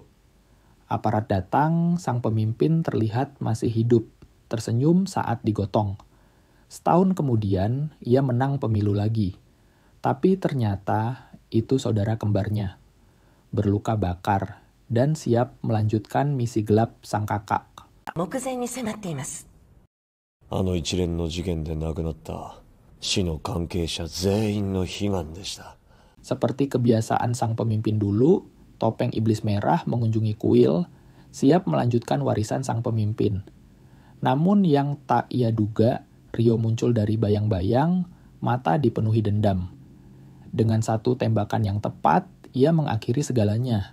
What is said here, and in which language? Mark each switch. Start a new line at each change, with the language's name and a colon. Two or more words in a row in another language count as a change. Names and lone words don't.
Indonesian: Aparat datang, sang pemimpin terlihat masih hidup, tersenyum saat digotong. Setahun kemudian, ia menang pemilu lagi. Tapi ternyata itu saudara kembarnya. Berluka bakar dan siap melanjutkan misi gelap sang kakak.
Japanese: 目前に迫っています。あの一連の事件で亡くなった死の関係者全員の悲願でした。
Indonesian: Seperti kebiasaan sang pemimpin dulu, topeng iblis merah mengunjungi kuil, siap melanjutkan warisan sang pemimpin. Namun yang tak ia duga, Ryo muncul dari bayang-bayang, mata dipenuhi dendam. Dengan satu tembakan yang tepat, ia mengakhiri segalanya.